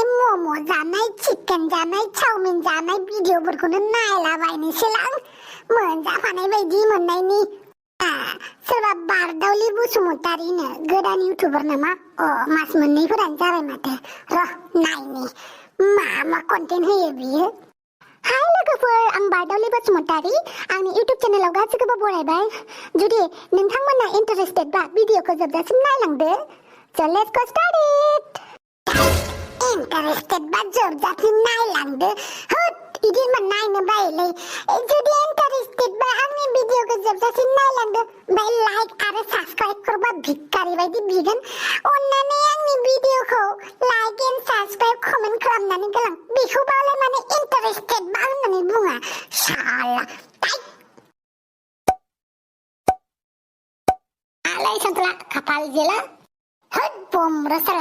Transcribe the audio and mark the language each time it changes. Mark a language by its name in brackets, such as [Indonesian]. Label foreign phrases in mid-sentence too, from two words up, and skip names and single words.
[Bodo] मम' जानाय चिकेन जानाय चाउमिन जानाय भिडिअफोरखौनो नायलाबायनोसैलां मोनजाफानाय बायदि मोननायनि सोरबा बारदावलि बसुमतारीनो गोदान इउटुबार नामा मास मोननैफोरानो जाबाय माथो र' नायनि मा कन्टेन्ट होयो बियो हाय लोगोफोर आं बारदावलि बसुमतारी आंनि इउटुब चेनेलाव गासिखौबो बरायबाय जुदि नोंथांमोना इन्टारेस्टेडबा भिडिअखौ जोबजासिम नायलांदो [English] So let's go start it. [Bodo] Interested बा जोबजासिम नायलांदो होद इदि नायनो बायोलै जुदि इन्टारेस्टेड बा आंनि भिडिअखौ जोबजासिम नायलांदो ओमफ्राय लाइक आरो साबस्क्राइब करबा भिखारि बायदि बिगोन अन्नानै आंनि भिडिअखौ [English] like and subscribe [Bodo] कमेन्ट खालामनानै गालां बेखौबालाय माने इन्टारेस्टेड बा होननानै बुङा साला आलाय सन्तला खाफाल जेला होद बमब्रा साला